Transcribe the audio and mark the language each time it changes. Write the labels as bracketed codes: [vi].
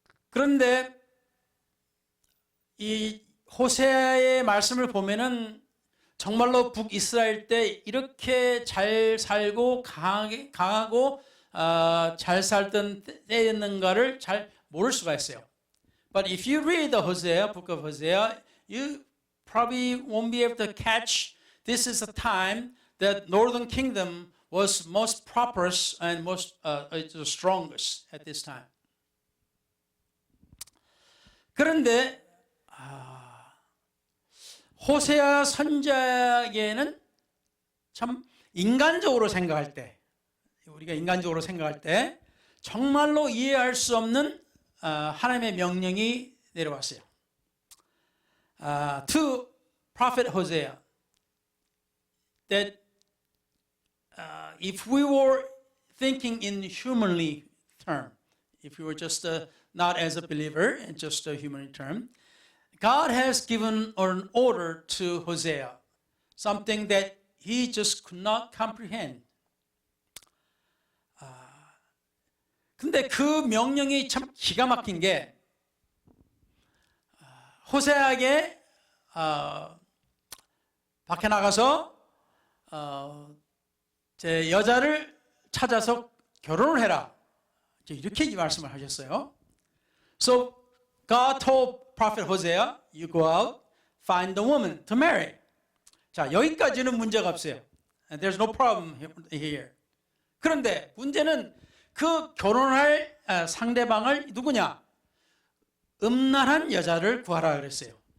[ko] 그런데 이 호세아의 말씀을 보면은 정말로 북이스라엘 때 이렇게 잘 살고 강하고 잘 살던 때였는가를 잘 모를 수가 있어요. [en] But if you read the book of Hosea, you probably won't be able to catch this is a time that northern kingdom was most prosperous and most the strongest at this time. [ko] 그런데 호세아 선자에게는 참 인간적으로 생각할 때, 우리가 인간적으로 생각할 때 정말로 이해할 수 없는 하나님의 명령이 내려왔어요. [en] To prophet Hosea, that if we were thinking in humanly term, if we were just not as a believer and just a human term, God has given an order to Hosea, something that he just could not comprehend. [ko] 근데 그 명령이 참 기가 막힌 게 호세아에게 밖에 나가서 제 여자를 찾아서 결혼을 해라. 이렇게 말씀을 하셨어요. [en] So God told prophet Hosea, you go out, find the woman to marry. [ko] 자, 여기까지는 문제가 없어요. [en] And there's no problem here. [ko] 그런데 문제는 그 결혼할 상대방을 누구냐? 음란한 여자를 구하라 그랬어요.